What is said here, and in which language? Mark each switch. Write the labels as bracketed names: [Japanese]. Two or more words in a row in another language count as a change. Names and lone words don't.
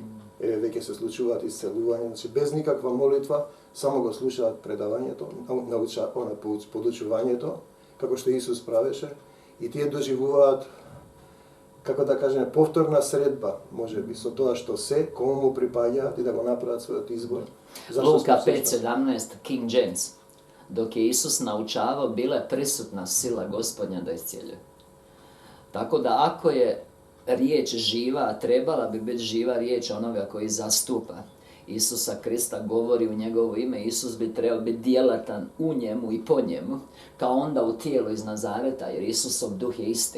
[Macedonian] Еве веќе се случуваат исцелувања, значи без никаква молитва, само го слушаат предавањето, подучувањето, како што Исус правеше, и тие доживуваат, како да кажеме, повторна средба, може би, со тоа што се, кому му припаѓаат и да го направат својот избор. [Croatian] Luka 5.17, King James. Dok je Isus naučavao, bila je prisutna sila Gospodnja da iscijeljuje. Tako da ako je riječ živa, a trebala bi biti živa riječ onoga koji zastupa Isusa Krista, govori u njegovo ime, Isus bi trebao biti djelatan u njemu i po njemu, kao onda u tijelu iz Nazareta, jer Isusov duh je isti.